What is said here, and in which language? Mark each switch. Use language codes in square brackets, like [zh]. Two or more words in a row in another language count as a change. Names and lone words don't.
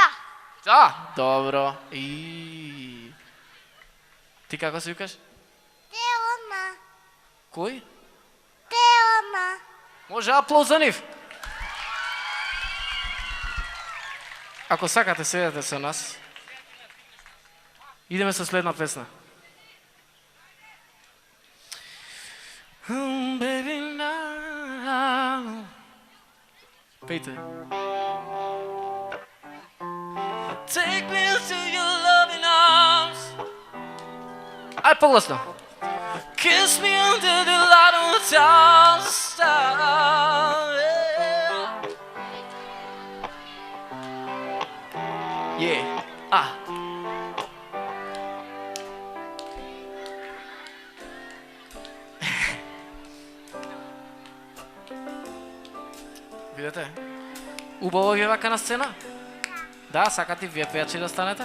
[mk] Да, добро. И ти како се викаш? Теона. Кој? Теона. Може аплауз за нив? Ако сакате, седете со нас. Идеме со следна песна. [en] Baby, now. [mk] Пејте. [en] Take me to your loving arms. [mk] Ај погласно. [en] Kiss me under the light of the stars. Yeah. Ah. [mk] Видете? Убаво ви е вака на сцена? Да, сакате вие пејачи да станете?